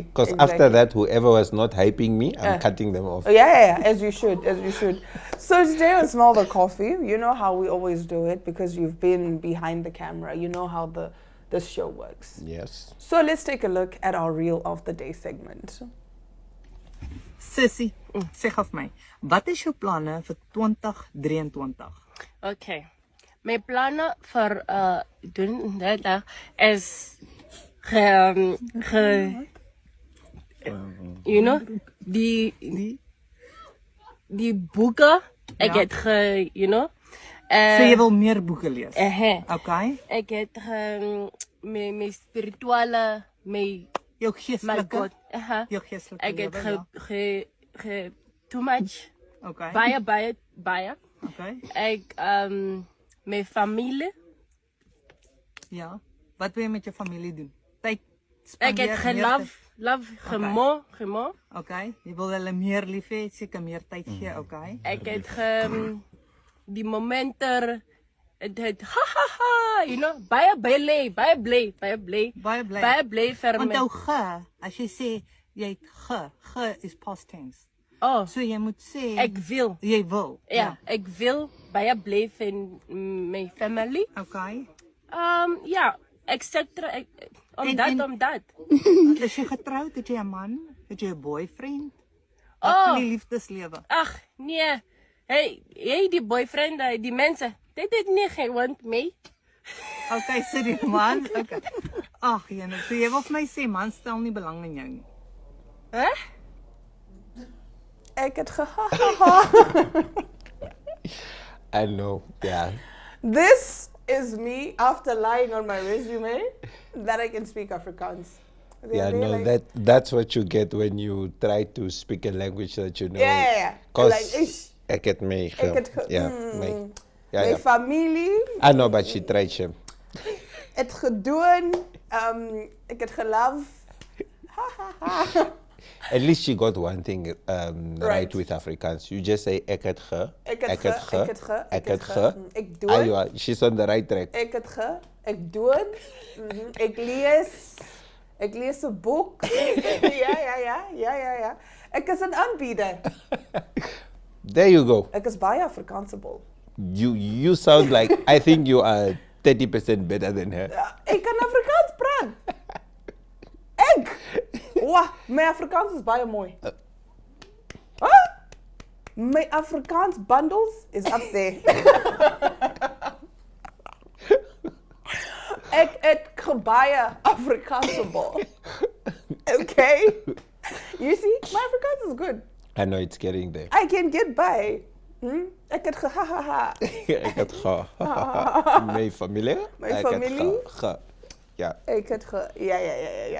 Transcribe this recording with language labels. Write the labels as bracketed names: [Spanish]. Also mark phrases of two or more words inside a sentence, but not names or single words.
[English] Because after that, whoever was not hyping me, I'm cutting them off. Yeah, as you should, as you should. So today on Smell the Coffee, you know how we always do it because you've been behind the camera. You know how this show works. Yes. So let's take a look at our Reel of the Day segment. Sissy, [Afrikaans] sê gou vir my, wat is jou planne vir 2023? Okay. My planne vir doen dit is [English] you know, [Afrikaans] die boeke ek het [English] you know. [Afrikaans] So jy wil meer boeke lees? Okay. Ek het my spirituele, jou geestelike, jou geestelike. Ek het [English] too much. [Afrikaans] Okay. Baie. Okay. Ek my familie. Ja. Wat wil jy met jou familie doen? Tyd Ek spandeer. het gemo. Okay. Jy wil hulle meer lief hê, seker meer tyd gee, okay? Ek het die momente het ha, [English] you know, [Afrikaans] baie bly vir my. Onthou as jy sê jy het ge is past tense. Oh, so jy moet sê ek wil. Jy wil. Ja, ek wil baie bly vir my family. Okay. Ja, etc. Omdat. Is jy getroud? Het jy 'n man? Het jy 'n boyfriend? Wat van die liefdeslewe? Ag, nee. Hey, die boyfriend, die mense, dit het nie gewond mee. Okay, so die man, okay. Ag, jene, so jy wil vir my sê man stel nie belang in jou nie. Hè? Ek het [English] I know, yeah. This is me after lying on my resume that I can speak Afrikaans. Yeah, no, that's what you get when you try to speak a language that you know. Yeah. [Afrikaans] Because ek het my familie. [English] I know, but she tried him. [Afrikaans] Het gedoen, ek het gelove. [English] At least she got one thing right with Afrikaans. You just say [Afrikaans] ek het ge. Ek doen. [English] She's on the right track. [Afrikaans] Ek doen. Ek lees 'n boek. Ja. Ek is 'n aanbieder. [English] There you go. [Afrikaans] Ek is baie Afrikaansable. [English] You sound like I think you are 30% better than her. [Afrikaans] Ek kan Afrikaans praat. Ek. Wah, my Afrikaans is baie mooi. [English] Huh? My Afrikaans bundles is up there. [Afrikaans] Ek het baie Afrikansable. [English] Okay? You see, my Afrikaans is good. I know it's getting there. I can get by. [Afrikaans] Ek het [English] ha ha ha. [Afrikaans] Ek het ge. My familie? My Ek het familie? ge. Yeah. Ek het yeah.